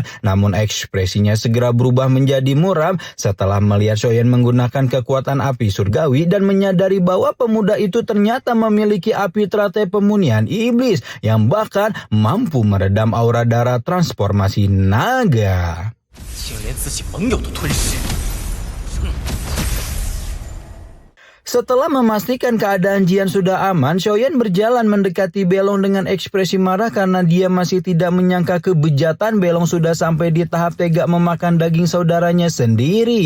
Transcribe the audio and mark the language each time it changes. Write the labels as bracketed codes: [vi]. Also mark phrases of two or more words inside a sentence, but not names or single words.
[id] Namun ekspresinya segera berubah menjadi muram setelah melihat Xiaoyan menggunakan kekuatan api surgawi dan menyadari bahwa pemuda itu ternyata memiliki api teratai pemunihan iblis yang bahkan mampu meredam aura darah transformasi naga. [zh] 竟连自己盟友都吞噬。 [id] Setelah memastikan keadaan Jian sudah aman, Xiaoyan berjalan mendekati Belong dengan ekspresi marah karena dia masih tidak menyangka kebejatan Belong sudah sampai di tahap tega memakan daging saudaranya sendiri.